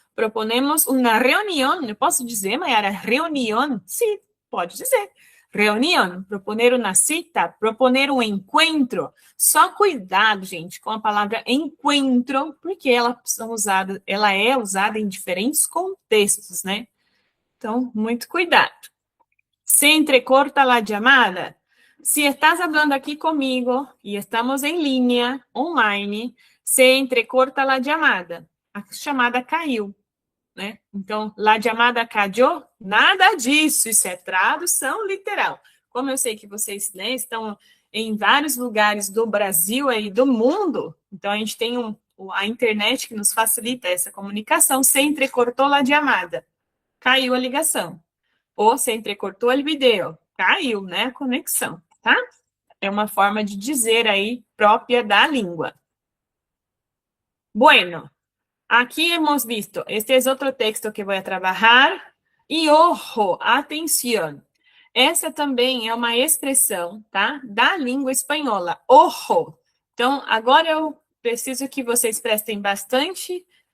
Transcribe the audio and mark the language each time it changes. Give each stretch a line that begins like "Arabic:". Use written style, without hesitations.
Portuguese: Proponemos uma reunião. Eu posso dizer, Mayara, reunião? Sim, pode dizer. Reunião, proponer uma cita, proponer um encontro. Só cuidado, gente, com a palavra encontro, porque ela é usada em diferentes contextos, né? Então, muito cuidado.
Spanish: Se entrecorta la llamada. Se estás hablando
Portuguese: aqui comigo e estamos em linha, online,
Spanish: se entrecorta la llamada.
Portuguese: A chamada caiu, né? Então,
Spanish: la llamada cayó,
Portuguese: nada disso, isso é tradução literal. Como eu sei que vocês, né, estão em vários lugares do Brasil e do mundo, então a gente tem a internet que nos facilita essa comunicação, se entrecortou
Spanish: la llamada,
Portuguese: caiu a ligação. Ou se entrecortou o vídeo, caiu, né, a conexão, tá? É uma forma de dizer aí própria da língua.
Spanish: Bueno, aqui hemos visto, este es otro texto que voy a trabajar.
Portuguese: E ojo, atenção. Essa também é uma expressão, tá? Da língua espanhola. Ojo. Então, agora eu preciso que vocês prestem bastante.